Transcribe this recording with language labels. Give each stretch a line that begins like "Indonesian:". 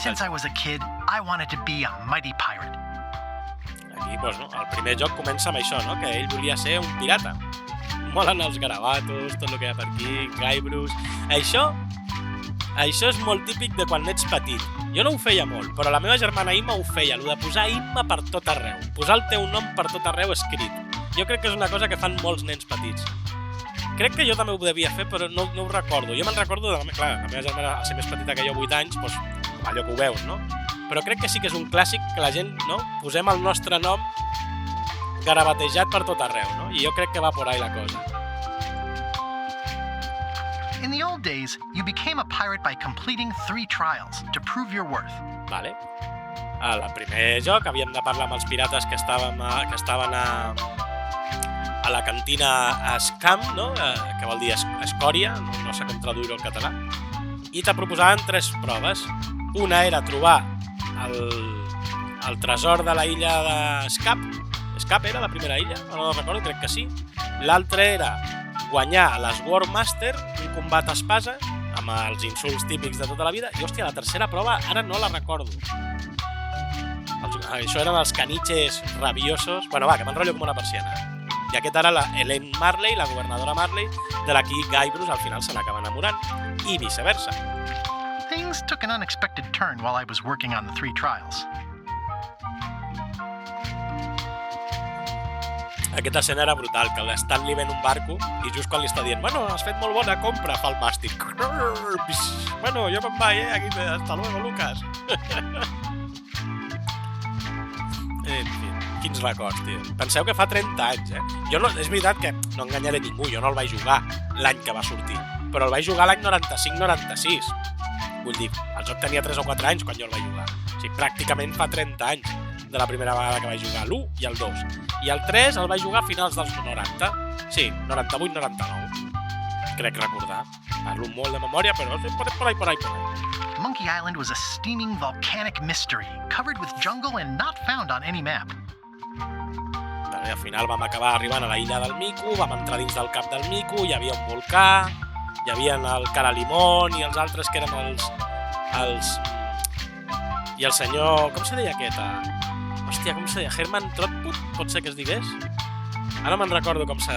English: Ever since I was a kid, I wanted to be a mighty pirate.
Catalan: Aquí, doncs, no, el primer joc comença amb això, no? Que ell volia ser un pirata. Molen els garabatos, tot el que hi ha per aquí, Guybrush... Això és molt típic de quan ets petit. Jo no ho feia molt, però la meva germana Imma ho feia, el de posar Imma per tot arreu. Posar el teu nom per tot arreu escrit. Jo crec que és una cosa que fan molts nens petits. Crec que jo també ho devia fer, però no ho recordo. Jo me'n recordo, clar, la meva germana, al ser més petita que jo, 8 anys, doncs, allò que ho veus, no? Però crec que sí que és un clàssic que la gent, no? Posem el nostre nom garabatejat per tot arreu, no? I jo crec que va
Spanish: por ahí
Catalan: la cosa.
English: In the old days, you became a pirate by completing 3 trials to prove your worth.
Catalan: Vale. Al primer joc havíem de parlar amb els pirates que estaven a la cantina Scam, no? Que vol dir escòria, no sé com traduir-ho al català, i te proposaven 3 proves. Una era trobar el tresor de la illa de Scap era la primera illa? No recordo, crec que sí. L'altra era guanyar les War Master, un combat a espasa, amb els insults típics de tota la vida, i hòstia, la tercera prova ara no la recordo. Això eren els caniches rabiosos. Bueno, va, que m'enrotllo com una persiana. I aquest era la Elaine Marley, la governadora Marley, de la qui Guybrush al final se n'acaba enamorant, i viceversa.
English: Things took an unexpected turn while I was working on the 3 trials.
Catalan: Aquesta escena era brutal, que l'estan li ven un barco i just quan li està dient bueno, has fet molt bona compra, fa el màstic. Bueno, jo me'n vaig, aquí,
Spanish: hasta luego, Lucas.
Catalan: En fi, quins records, tio. Penseu que fa 30 anys, Jo no, és veritat que no enganyaré ningú, jo no el vaig jugar l'any que va sortir, però el vaig jugar l'any 95-96. Vull dir, el joc tenia 3 o 4 anys quan jo el vaig jugar. O sigui, pràcticament fa 30 anys de la primera vegada que vaig jugar l'1 i el 2. I el 3 el vaig jugar a finals dels 90. Sí, 98-99. Crec recordar. Parlo molt de memòria, però
Spanish: por ahí.
English: Monkey Island was a steaming volcanic mystery, covered with jungle and not found on any map.
Catalan: Al final vam acabar arribant a la illa del Micu, vam entrar dins del cap del Micu, hi havia un volcà, hi havia el cara limón i els altres que eren els... I el senyor... Com se deia aquest? Hòstia, com se deia? Herman Trotput? Pot ser que es digués? Ara me'n recordo com se...